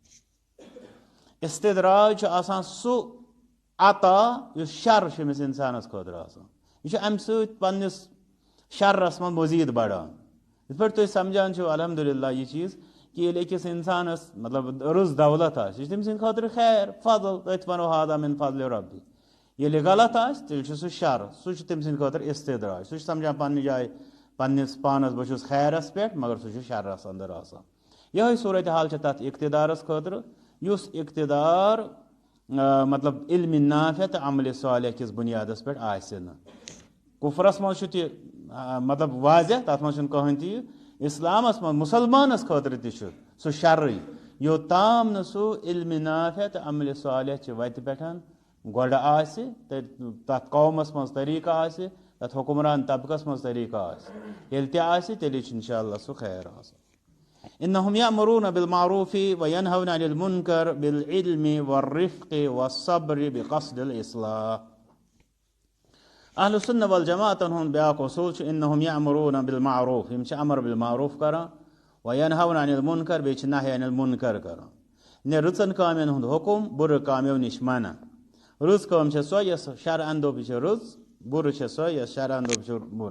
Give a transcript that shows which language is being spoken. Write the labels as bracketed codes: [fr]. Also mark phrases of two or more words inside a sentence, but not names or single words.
[ks] استدراج چھُ آسان سُہ عطا یُس شر چھُ أمِس انسانس خٲطرٕ آسان یہِ چھُ امہِ سۭتۍ پننِس شرس منٛز مٔزیٖد بڑان یِتھ پٲٹھۍ تُہۍ سمجھان چھِو الحمدُاللہ یہِ چیٖز کہِ ییٚلہِ أکِس انسانس مطلب رٕژ دولت آسہِ یہِ چھُ تٔمۍ سٕنٛدِ خٲطرٕ خیر فضل تٔتھۍ ونو [ar] ہاذا من فضلِ ربی [ks] ییٚلہِ غلط آسہِ تیٚلہِ چھُ سُہ شر سُہ چھُ تٔمۍ سٕنٛدِ خٲطرٕ استدراج سُہ چھُ سمجھان پننہِ جایہِ پننِس پانس بہٕ چھُس خیرس پٮ۪ٹھ مگر سُہ چھُ شرس انٛدر آسان یہ صورت حال تک اقتدارس خاطر یس اقتدار مطلب علم نافع تو عمل صالح کس بنیادس پہ کفرس مز مطلب واضح تر مز کہین تہ اسلامس مز مسلمانس خاطر تہ سہ شرعی یوتام نہ سہ علم نافع تو عمل صالح چہ وتہ پہ گۄڈٕ آسہِ تتھ قومس مز طریقہ آسہِ تتھ حکمران طبقس مز طریقہ آسہِ ییٚلہِ تہِ آسہِ تیٚلہِ چھُ انشاءاللہ سُہ خیر آسان [ar] انہم یأمرون بالمعروف وینہون عن المنکر بالعلم والرفق والصبر بقصد الاصلاح. اہل السنہ والجماعت [ks] ہند بیاکھ اصول چھُ [ar] انہم یأمرون بالمعروف [ks] یم چھِ [ar] امر بالمعروف [ks] کران [ar] وینہون عن المنکر [ks] بیٚیہِ چھِ [ar] نہی عن المنکر [ks] کران نے رٕژن کامٮ۪ن ہُنٛد حکم بُرٕ کامیو نِش منع. رٕژ کٲم چھےٚ سۄ یۄس شرعن دوٚپ یہِ چھےٚ رٕژ بُرٕ چھےٚ سۄ یۄس شرعن دوٚپ چھِ بُرٕ.